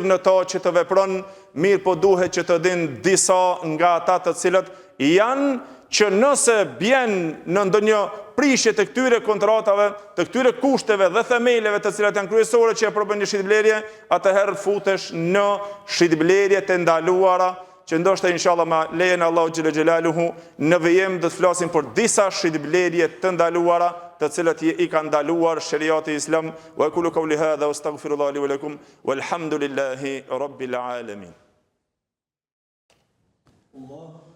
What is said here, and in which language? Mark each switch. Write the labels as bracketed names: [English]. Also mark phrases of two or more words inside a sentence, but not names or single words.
[Albanian] në to që të vepron mirë, po duhet që të dinë disa nga ata të cilët janë që nëse bjen në ndonjë prishje të këtyre kontratave, të këtyre kushteve dhe themeleve të cilat janë kryesore që e përbën një shitblerje, atëherë futesh në shitblerje të ndaluara, që ndoshta inshallah me lejen e Allahu [Arabic] جل جلاله [Albanian] në vijim do të flasim për disa shitblerje të ndaluara, të cilat i ka ndaluar shariati islam. [Arabic] وأقول قولي هذا وأستغفر الله لي ولكم والحمد لله رب العالمين.